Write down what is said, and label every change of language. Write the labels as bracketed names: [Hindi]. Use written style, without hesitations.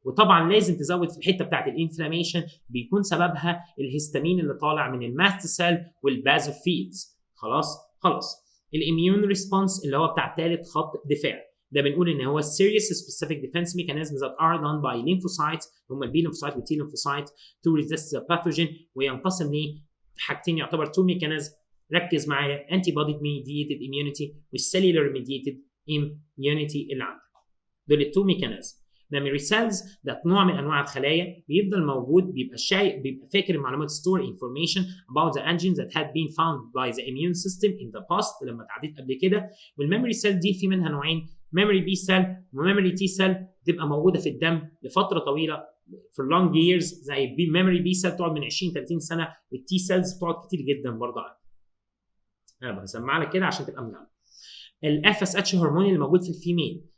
[Arabic] وطبعا لازم تزود في الحته بتاعت الانفلاميشن بيكون سببها الهستامين اللي طالع من الماست سيل والبازوفيلز. خلاص الاميون ريسبونس اللي هو بتاع ثالث خط دفاع. ده بنقول ان هو [English] serious specific defense mechanisms that are done by lymphocytes هم البي lymphocyte والتي lymphocyte to resist the pathogen. [Arabic] وينقسم لحاجتين يعتبر two mechanisms. ركز معايا [English] antibody mediated immunity والcellular mediated immunity [Arabic] اللي عندك. دول التو ميكانيزم. [English] memory cells [Arabic] ده نوع من انواع الخلايا بيفضل موجود بيبقى فاكر المعلومات [English] store information about the antigens that had been found by the immune system in the past [Arabic] لما اتعديت قبل كده. والميموري سيل دي في منها نوعين memory B cell وmemory T cell بتبقى موجوده في الدم لفتره طويله [English] for long years. [Arabic] زي memory B cell بتقعد من 20 30 سنه والتي سيلز بتقعد كتير جدا برضه. انا بسمع لك كده عشان تبقى مجمع. الاف اس اتش هرمون اللي موجود في الفيميل.